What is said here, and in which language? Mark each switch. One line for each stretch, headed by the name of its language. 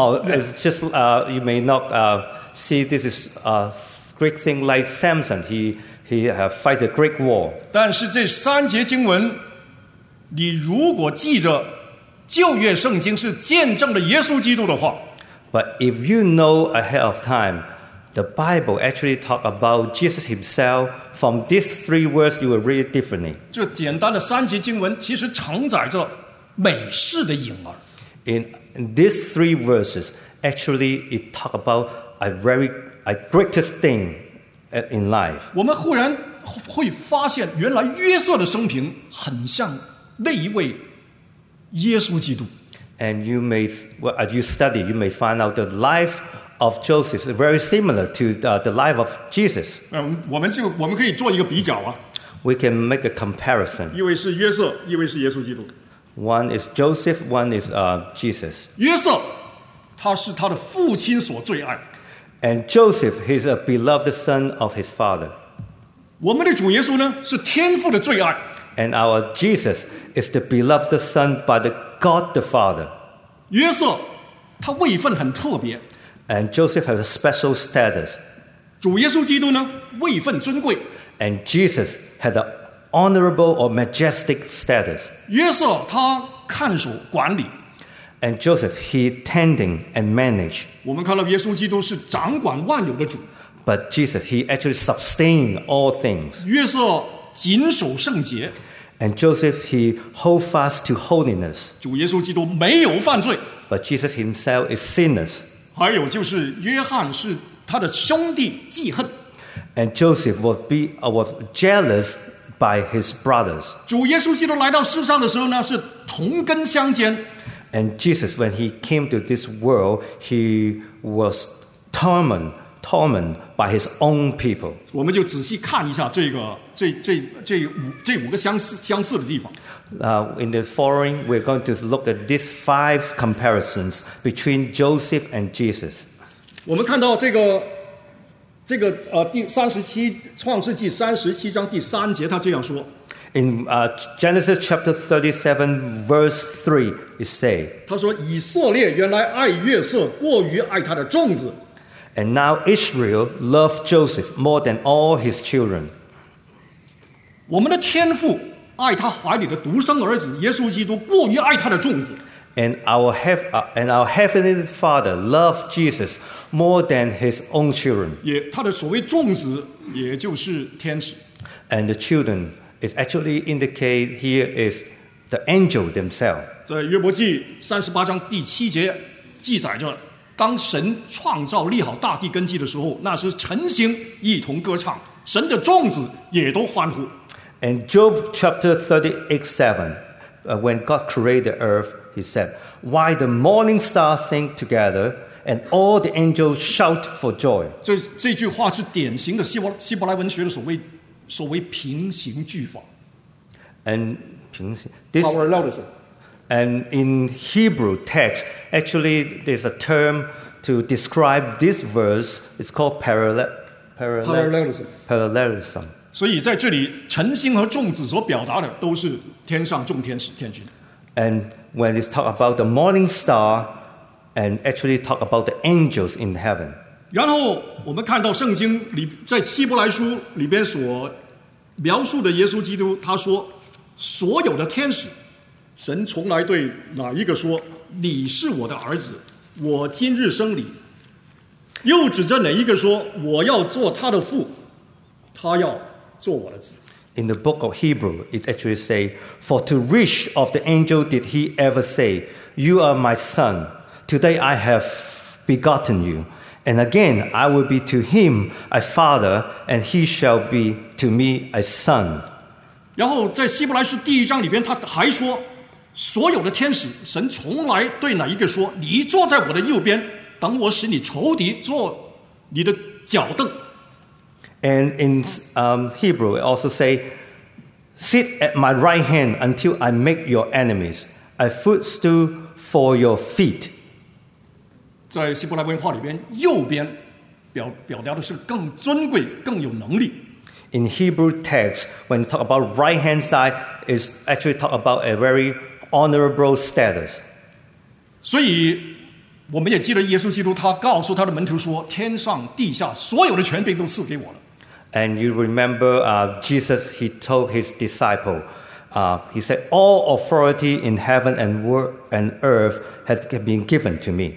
English: You may not see this is a great thing like Samson. He have fight a great war.
Chinese: 但是这三节经文，你如果记着旧约圣经是见证了耶稣基督的话。
English: But if you know ahead of time, the Bible actually talk about Jesus himself, from these three words, you will read it differently.
Chinese: 这简单的三节经文其实承载着美事的影儿。
English: In these three verses, actually, it talk about a greatest thing in life.
Chinese: 我们忽然会发现，原来约瑟的生平很像那一位耶稣基督。
English: And you may, well, as you study, you may find out the life of Joseph is very similar to the life of Jesus.
Chinese: 我们可以做一个比较啊。
English: We can make a comparison.
Chinese: 一位是约瑟，一位是耶稣基督。
English: One is Joseph, one is Jesus.
Chinese: 约瑟，他是他的父亲所最爱。
English: And Joseph, he's a beloved son of his father.
Chinese: 我们的主耶稣呢，是天父的最爱。
English: And our Jesus is the beloved son by the God the Father.
Chinese: 约瑟，他位分很特别。
English: And Joseph has a special status.
Chinese: 主耶稣基督呢，位分尊贵。
English: And Jesus had a honorable or majestic status.
Chinese: 约瑟他看守管理。
English: And Joseph, he tending and manage.
Chinese: 我们看到耶稣基督是掌管万有的主。
English: But Jesus, he actually sustain all things.
Chinese: 约瑟谨守圣洁。
English: And Joseph, he hold fast to holiness.
Chinese: 主耶稣基督没有犯罪。
English: But Jesus himself is sinless.
Chinese: 还有就是约翰是他的兄弟记恨。
English: And Joseph was jealous by his brothers.
Chinese: 主耶稣基督来到世上的时候呢，是同根相煎。
English: And Jesus, when he came to this world, he was tormented by his own people.
Chinese: 我们就仔细看一下这五个相似的地方。
English: In the following, we're going to look at these five comparisons between Joseph and Jesus.
Chinese: 我们看到创世纪37:3，他这样说。
English: In Genesis chapter 37, verse 3, it says,
Chinese: 他说以色列原来爱约瑟过于爱他的众子。
English: And now Israel loved Joseph more than all his children.
Chinese: 我们的天父爱他怀里的独生儿子耶稣基督过于爱他的众子。
English: And our heavenly Father loved Jesus more than his own children.
Chinese: 也他的所谓众子也就是天使。
English: And the children is actually indicate here is the angel themselves.
Chinese: 在约伯记38:7记载着，当神创造立好大地根基的时候，那时晨星一同歌唱，神的众子也都欢呼。
English: And Job chapter 38:7, when God created the earth, he said, Why the morning stars sing together, and all the angels shout for joy.
Chinese: 这句话是典型的希伯来文学的所谓平行句法。
English: And
Chinese: 平行
English: this power loudism. And in Hebrew text, actually, there's a term to describe this verse. It's called parallelism.
Chinese: 所以在这里，晨星和众子所表达的都是天上众天使天君。
English: And when it's talk about the morning star, and actually talk about the angels in heaven.
Chinese: 然后我们看到圣经里在希伯来书里边所描述的耶稣基督，他说所有的天使，神从来对哪一个说你是我的儿子，我今日生你，又指着哪一个说我要做他的父，他要做我的子。
English: In the book of Hebrew, it actually says, For to which of the angel did he ever say, You are my son, today I have begotten you. And again, I will be to him a father, and he shall be to me a son.
Chinese: 然后在希伯来书第一章里边，他还说，所有的天使，神从来对哪一个说，你坐在我的右边，等我使你仇敌坐你的脚凳。
English: And in Hebrew, it also says, Sit at my right hand until I make your enemies a footstool for your feet.
Chinese: 在希伯来文化里边，右边表达的是更尊贵、更有能力。
English: In Hebrew text, when you talk about right-hand side, it's actually talk about a very honorable status.
Chinese: 所以我们也记得耶稣基督他告诉他的门徒说，天上地下所有的权柄都赐给我了。
English: And you remember Jesus, he told his disciple, he said, all authority in heaven and earth had been given to me.